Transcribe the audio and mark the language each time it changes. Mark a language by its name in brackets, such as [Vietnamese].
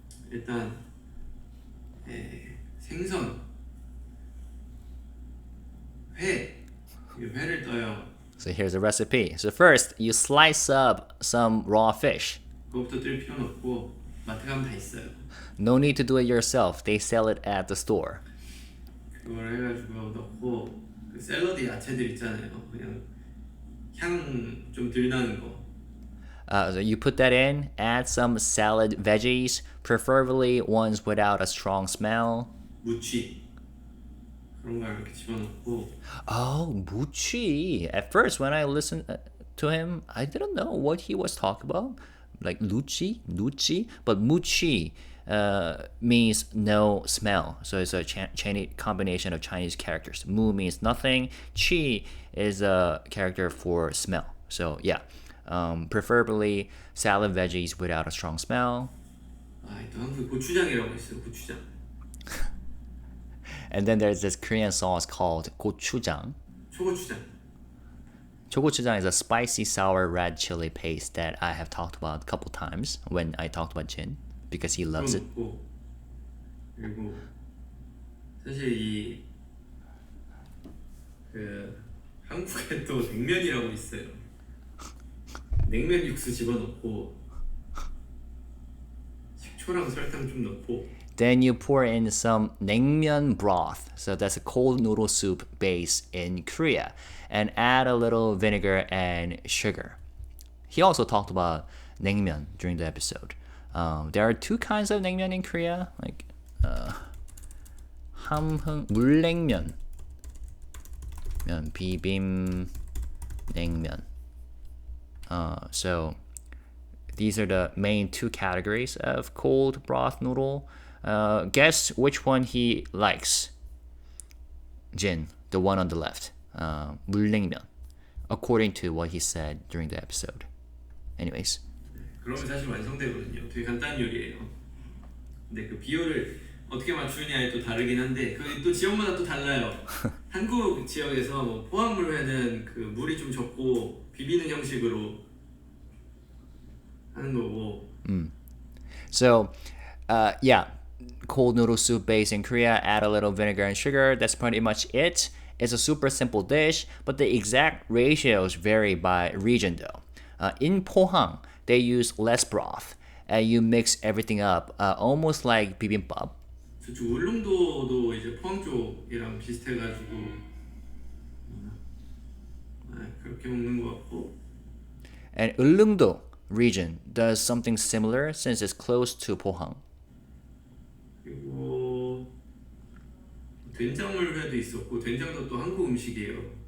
[Korean] 일단 생선, 회를 떠요. [English] So here's a recipe. So first, you slice up some raw fish. [Korean] 그것부터 뜰 필요는 없고 마트 가면 다 있어요. [English] No need to do it yourself. They sell it at the store. [Korean] 그걸 해가지고 넣고 그 샐러드 야채들 있잖아요. 그냥 향 좀 덜 나는 거. [English] So you put that in, add some salad veggies, preferably ones without a strong smell. [Korean] 무치 그런 걸 이렇게 집어넣고. [English] Oh, 무치. At first, when I listened to him, I didn't know what he was talking about. Like luchi, but muchi means no smell. So it's a Chinese combination of Chinese characters. Mu means nothing. Chi is a character for smell. So yeah, preferably salad veggies without a strong smell. [Korean] 또 한국 고추장이라고 있어요. 고추장. [English] And then there's this Korean sauce called gochujang. [Korean] 초고추장. [English] Chogochujang is a spicy sour red chili paste that I have talked about a couple times when I talked about Jin, because he loves it. [Korean] 먹고. 그리고 사실 그 한국에 또 냉면이라고 있어요. 냉면 육수 집어넣고 식초랑 설탕 좀 넣고. [English] Then you pour in some naengmyeon broth. So that's a cold noodle soup base in Korea. And add a little vinegar and sugar. He also talked about naengmyeon during the episode. There are two kinds of naengmyeon in Korea. [Korean] Like 물냉면, 비빔 냉면. [English] So these are the main two categories of cold broth noodle. Guess which one he likes. Jin, the one on the left. 물냉면, according to what he said during the episode. Anyways. [Korean] 그러면 사실 완성되거든요. 되게 간단한 요리예요. 근데 그 비율을 어떻게 맞추느냐에 또 다르긴 한데 그 또 지역마다 또 달라요. 한국 지역에서 뭐 포항물회는 그 물이 좀 적고 비비는 형식으로 하는 거고. [English] So, yeah, cold noodle soup base in Korea, add a little vinegar and sugar. That's pretty much it. It's a super simple dish, but the exact ratios vary by region though. In Pohang, they use less broth, and you mix everything up, almost like bibimbap. [Korean] 저쪽 울릉도도 이제 포항 쪽이랑 비슷해가지고 그렇게 먹는 것 같고. [English] And Ulleungdo region does something similar since it's close to Pohang. [Korean] 그리고 된장물회도 있었고 된장도 또 한국 음식이에요.